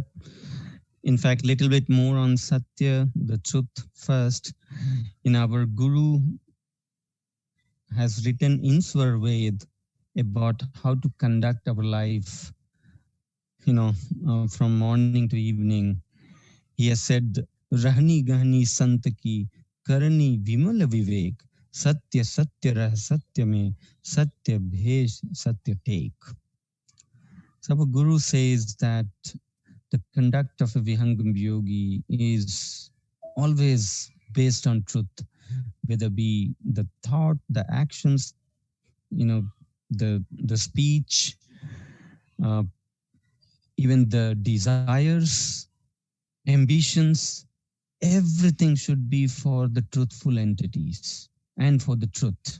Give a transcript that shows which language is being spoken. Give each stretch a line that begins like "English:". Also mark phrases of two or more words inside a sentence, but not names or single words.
English: In fact, little bit more on Satya, the truth first. In our Guru has written in Swarved about how to conduct our life, from morning to evening. He has said,
Hindi: रहनी गहनी संत की करनी विमल विवेक, सत्य सत्य रह सत्य में, सत्य भेष सत्य टेक.
English: So our Guru says that the conduct of a Vihangam Yogi is always based on truth, whether be the thought, the actions, the speech, even the desires, ambitions, everything should be for the truthful entities and for the truth.